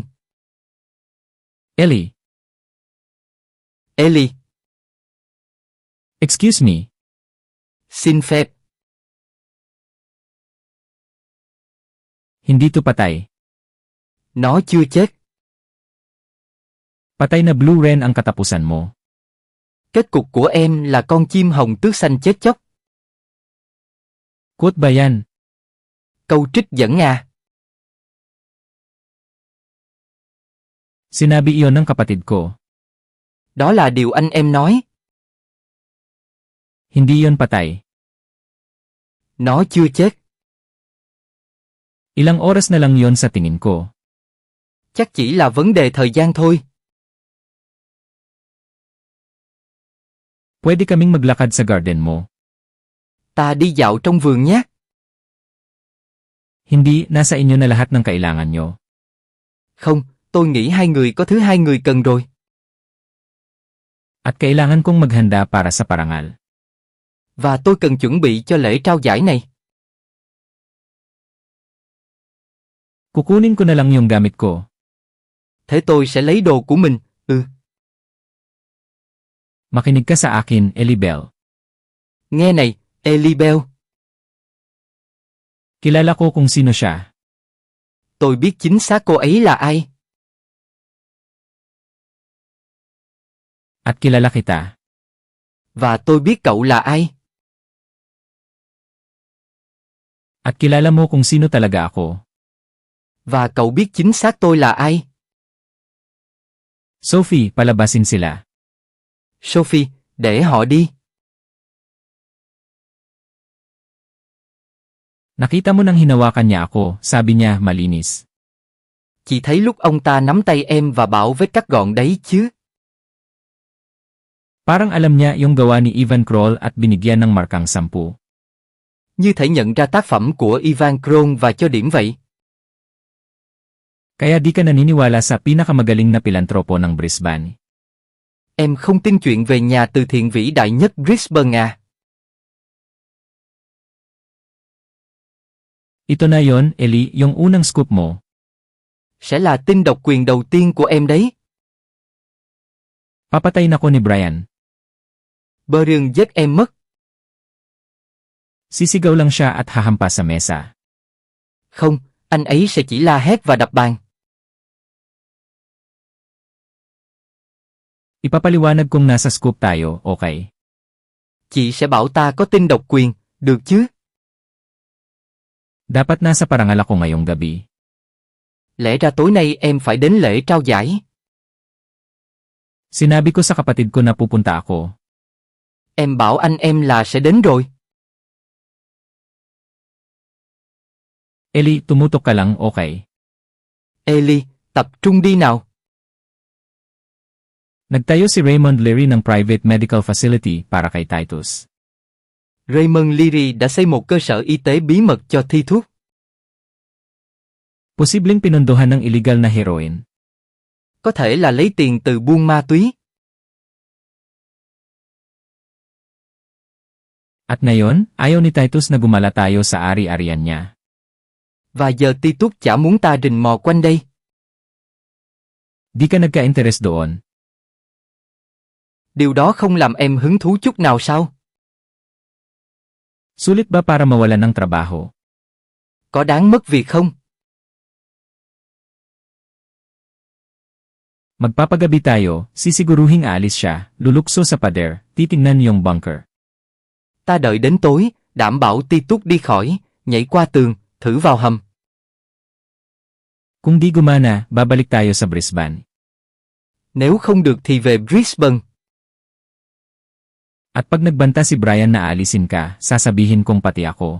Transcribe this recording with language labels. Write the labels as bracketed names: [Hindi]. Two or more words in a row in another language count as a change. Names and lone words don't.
[Filipino] Ellie. Ellie, [English] Excuse me. [Vietnamese] xin phép. [Filipino] Hindi to patay. [Vietnamese] Nó chưa chết. [Filipino] Patay na [English] blue wren [Filipino] ang katapusan mo. [Vietnamese] Kết cục của em là con chim hồng tước xanh chết chóc. [Filipino] Quote ba yan? [Vietnamese] Câu trích dẫn à? [Filipino] Sinabi iyon ng kapatid ko. [Vietnamese] Đó là điều anh em nói. [Filipino] Hindi yon patay. [Vietnamese] Nó chưa chết. [Filipino] Ilang oras na lang yon sa tingin ko. [Vietnamese] Chắc chỉ là vấn đề thời gian thôi. [Filipino] Pwede kaming maglakad sa garden mo. [Vietnamese] Ta đi dạo trong vườn nhé. [Filipino] Hindi, nasa inyo na lahat ng kailangan nyo. [Vietnamese] Không, tôi nghĩ hai người có thứ hai người cần rồi. [Filipino] At kailangan kong maghanda para sa parangal. [Vietnamese] Và tôi cần chuẩn bị cho lễ trao giải này. [Filipino] Kukunin ko na lang yung gamit ko. [Vietnamese] Thế tôi sẽ lấy đồ của mình, [Filipino] Makinig ka sa akin, Ellie Bell. [Vietnamese] Nghe này, Ellie Bell. [Filipino] Kilala ko kung sino siya. [Vietnamese] Tôi biết chính xác cô ấy là ai. [Filipino] At kilala kita. [Vietnamese] Và tôi biết cậu là ai. [Filipino] At kilala mo kung sino talaga ako. [Vietnamese] Và cậu biết chính xác tôi là ai. [Filipino] Sophie, palabasin sila. [Vietnamese] Sophie, để họ đi. [Filipino] Nakita mo nang hinawakan niya ako, sabi niya, malinis. [Vietnamese] Chị thấy lúc ông ta nắm tay em và bảo vết cắt gọn đấy chứ. [Filipino] Parang alam niya yung gawa ni Ivan Kroll at binigyan ng markang 10. [Vietnamese] Như thể nhận ra tác phẩm của Ivan Kron và cho điểm vậy. [Filipino] Kaya di ka naniniwala sa pinakamagaling na pilantropo ng Brisbane. [Vietnamese] Em không tin chuyện về nhà từ thiện vĩ đại nhất Brisbane à? [Filipino] Ito na yon, Ellie, yung unang scoop mo. [Vietnamese] Sẽ là tin độc quyền đầu tiên của em đấy. [Filipino] Papatayin ako ni Brian. [Vietnamese] Brian giết em mất. [Filipino] Sisigaw lang siya at hahampas sa mesa. [Vietnamese] Không, anh ấy sẽ chỉ la hét và đập bàn. [Filipino] Ipapaliwanag kong nasa scoop tayo, okay? [Vietnamese] Chị sẽ bảo ta có tin độc quyền, được chứ? [Filipino] Dapat nasa parangal ako ngayong gabi. [Vietnamese] Lẽ ra tối nay em phải đến lễ trao giải. [Filipino] Sinabi ko sa kapatid ko na pupunta ako. [Vietnamese] Em bảo anh em là sẽ đến rồi. [Filipino] Ellie, tumutok ka lang, okay? [Vietnamese] Ellie, tập trung đi nào. [Filipino] Nagtayo si Raymond Leary ng [English] private medical facility [Filipino] para kay Titus. [Vietnamese] Raymond Leary đã xây một cơ sở y tế bí mật cho thi thuốc. [Filipino] Posibleng pinondohan ng illegal na heroin. [Vietnamese] Có thể là lấy tiền từ buôn ma túy. [Filipino] At ngayon, ayaw ni Titus na gumala tayo sa ari-arian niya. [Vietnamese] Và giờ Titus chả muốn ta rình mò quanh đây. [Filipino] Di ka nagka-interes doon. [Vietnamese] Điều đó không làm em hứng thú chút nào sao? [Filipino] Sulit ba para mawalan ng trabaho? [Vietnamese] Có đáng mất việc không? [Filipino] Magpapagabi tayo, sisiguruhing aalis siya, lulukso sa pader, titingnan yung bunker. [Vietnamese] Ta đợi đến tối, đảm bảo Titus đi khỏi, nhảy qua tường, thử vào hầm. [Filipino] Kung di gumana, babalik tayo sa Brisbane. [Vietnamese] Nếu không được thì về Brisbane. [Filipino] At pag nagbanta si Brian na aalisin ka, sasabihin kong pati ako.